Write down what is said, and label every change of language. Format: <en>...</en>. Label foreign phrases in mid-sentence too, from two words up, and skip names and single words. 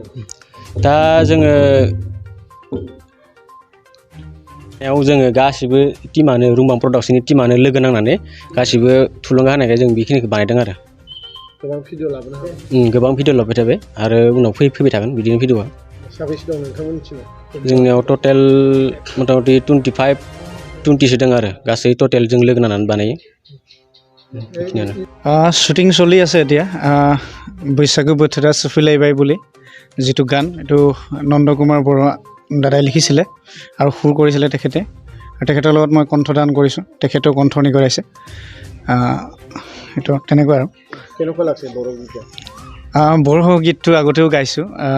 <brx>दा जोङो गासिबो टिमानो रुमबां प्रडाक्शननि टिमानो लोगो नांनानै गासिबो थुलुंगा होनायखाय जों बेखिनिखौ बानायदों आरो। गोबां भिडिअ लाबोनो हाबाय? गोबां भिडिअ लाबोबाय थाबाय आरो उनाव फैबाय थागोन बिदिनो भिडिअआ। साबेसे दं नोंथांमोननिथिं? जोंनियाव टटेल मथा मथि 25-20सो दं आरो गासै टटेल जों लोगो नांनानै बानायो।</brx> <as>শুটিং চলি আছে এতিয়া बैसागु बोथोरा सफैलायबाय বুলি যিটো গান এইটো নন্দকুমাৰ বৰুৱা দাদাই লিখিছিলে আৰু সুৰ কৰিছিলে তেখেতে আৰু তেখেতৰ লগত মই কণ্ঠদান কৰিছোঁ। তেখেতেও কণ্ঠ নিগৰাইছে। এইটো তেনেকুৱা আৰু। কেনেকুৱা লাগছে বড়ো গীত? বড়ো গীতটো আগতেও গাইছোঁ।</as>